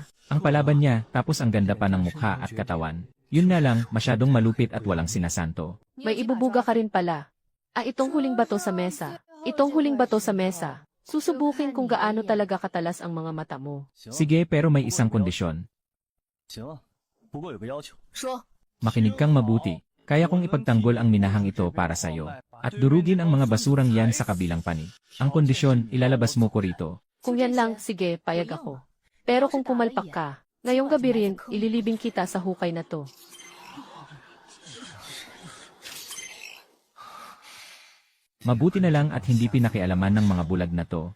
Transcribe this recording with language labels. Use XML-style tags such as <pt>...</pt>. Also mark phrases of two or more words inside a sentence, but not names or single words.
<tl>Ang palaban niya, tapos ang ganda pa ng mukha at katawan. Yun nga lang, masyadong malupit at walang sinasanto. May ibubuga ka rin pala. Itong huling bato sa mesa. Itong huling bato sa mesa. Susubukin kung gaano talaga katalas ang mga mata mo. Sige, pero may isang kondisyon.</tl> <zh>行了，不过有个要求。说。</zh> <tl>Makinig kang mabuti. Kaya kong ipagtanggol ang minahang ito para sa'yo. At durugin ang mga basurang yan sa kabilang panig. Ang kondisyon, ilalabas mo ko rito. Kung yan lang, sige, payag ako. Pero kung pumalpak ka, ngayong gabi rin, ililibing kita sa hukay na to. Mabuti na lang at hindi pinakialaman ng mga bulag na to.</tl>